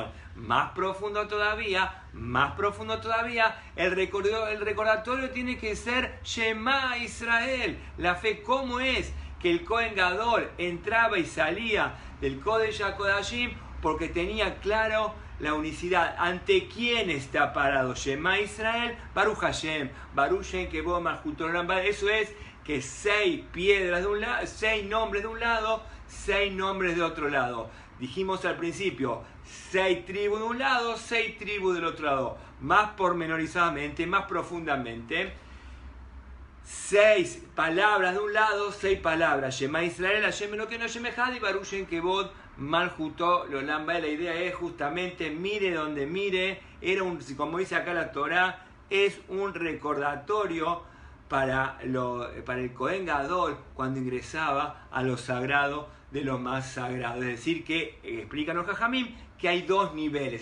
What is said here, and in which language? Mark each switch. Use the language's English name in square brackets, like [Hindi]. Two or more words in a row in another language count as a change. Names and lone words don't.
[Spanish] Más profundo todavía, el recordatorio tiene que ser [Hebrew] שמע ישראל. [Spanish] La fe, ¿cómo es? Que el [Hebrew] כהן גדול [Spanish] entraba y salía del Kodesh HaKodashim porque tenía claro la unicidad. ¿Ante quién está parado? [Hebrew] שמע ישראל, ברוך השם, ברוך שם כבוד מלכותו לעולם ועד. [Spanish] Eso es que 6 piedras de un lado, 6 nombres de un lado, 6 nombres de otro lado. Dijimos al principio, 6 tribus de un lado, 6 tribus del otro lado. Más pormenorizadamente, más profundamente, 6 palabras de un lado, 6 palabras. [Hebrew] שמע ישראל, השם אלקינו, השם אחד y ברוך שם כבוד מלכותו לעולם ועד. [Spanish] La idea es justamente, mire donde mire, como dice acá la Torá, es un recordatorio para el [Hebrew] כהן גדול [Spanish] cuando ingresaba a lo sagrado de lo más sagrado. Es decir, que explican los Jajamim que hay 2 niveles.